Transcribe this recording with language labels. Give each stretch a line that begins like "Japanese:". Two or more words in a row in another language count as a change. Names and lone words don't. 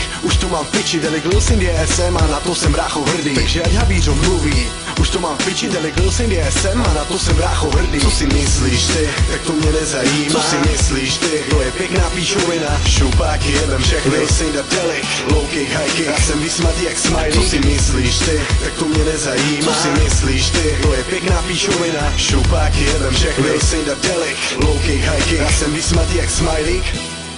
Czech: Už to mám v piči, Delik, Lil Saint je SM a na to jsem brácho hrdý. Takže ať Havířov mluví. Už to mám v piči, Delik, Lil Saint je SM a na to jsem brácho hrdý. Co si myslíš ty, tak to mě nezajímá. Co si myslíš ty, to je pěkná píšovina. Šupáky jebem všechny, Lil Saint a Delik,
English: low-kick, high-kick,
Czech: já jsem vysmatý jak smiley. Co si myslíš ty, tak to mě nezajímá. Co si myslíš ty, to je pěkná píšovina. Šupáky jebem všechny, Lil Saint a Delik,
English: low-kick, high-kick,
Czech: já jsem vysmatý jak smiley.